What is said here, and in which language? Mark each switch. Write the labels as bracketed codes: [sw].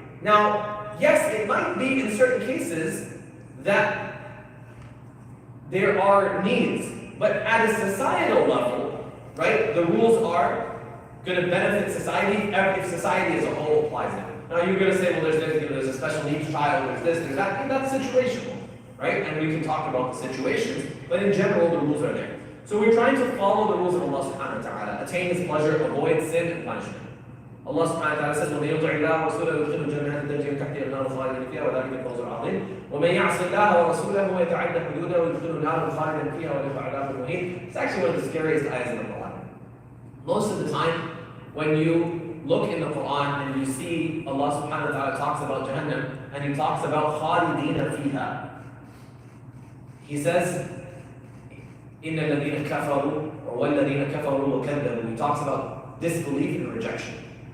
[en] Now, yes, it might be in certain cases that there are needs, but at a societal level, right, the rules are going to benefit society if society as a whole applies it. Now you're going to say, well, there's a special needs child, there's this, there's that. And that's situational, right? And we can talk about the situations, but in general, the rules are there. So we're trying to follow the rules of Allah subhanahu wa ta'ala, attain His pleasure, avoid sin and punishment. [ar] Allah subhanahu wa ta'ala says, وَمَن يُطِعِ اللَّهَ وَرَسُولَهُ يُدْخِلْهُ جَنَّاتٍ تَجْرِي مِن تَحْتِهَا الْأَنْهَارُ خَالِدِينَ فِيهَا وَذَلِكَ الْفَوْزُ الْعَظِيمُ وَمَن يَعْصِ اللَّهَ وَرَسُولَهُ وَيَتَعَدَّ حُدُودَهُ يُدْخِلْهُ نَارًا خَالِدًا فِيهَا وَلَهُ عَذَابٌ مُهِينٌ. [en] It's actually one of the scariest ayahs in the Quran. Most of the time, when you look in the Quran and you see Allah subhanahu wa ta'ala talks about Jahannam and He talks about [ar] خَالِدِينَ فِيهَا, [en] He says, [ar] إِنَّ الَّذِينَ كَفَرُوا وَالَّذِينَ كَفَرُوا وَكَذَّبُوا. [en] He talks about disbelief and rejection.